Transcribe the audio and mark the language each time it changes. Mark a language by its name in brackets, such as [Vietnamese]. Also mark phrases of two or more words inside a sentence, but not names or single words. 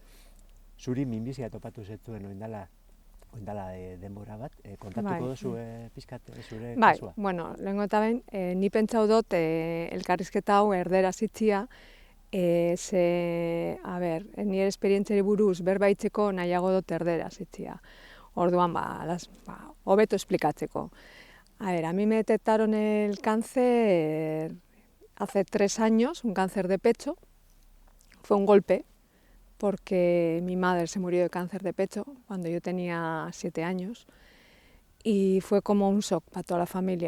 [Basque] Zuri minbizia topatu zetuen oindala denbora bat, kontatuko duzu pixkat zure kasua? Bueno, lehenko eta behin, ni pentsau dut elkarrizketa hau erderaz itzia, nire esperientziari buruz berbaitzeko nahiago dut erderaz itzia. Orduan, hobeto esplikatzeko. [Spanish] A mí me detectaron el cáncer hace 3 años, un cáncer de pecho. Fue un golpe, porque mi madre se murió de cáncer de pecho cuando yo tenía 7 años y fue como un shock para toda la familia.